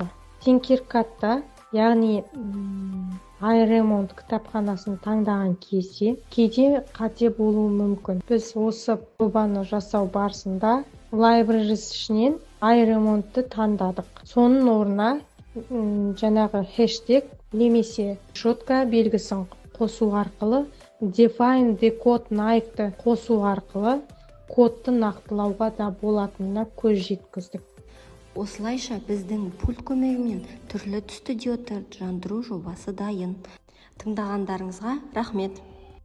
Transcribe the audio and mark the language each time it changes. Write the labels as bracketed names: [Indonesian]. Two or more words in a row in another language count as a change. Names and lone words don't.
[Kazakh] Tinkercad'та, яғни iRemont кітапханасын таңдаған кезде кейде қате болуы мүмкін. Біз осы жобаны жасау барысында libraries ішінен iRemont'ты таңдадық. Соның орнына жаңағы хэштег немесе шотка белгісін қосу арқылы [English] define decode knife'ты [Kazakh] қосу арқылы кодты нақтылауға да болатынына көз жеткіздік. Осылайша біздің пульт көмегімен түрлі түсті диодтарды жандыру жобасы дайын. Тыңдағандарыңызға рахмет.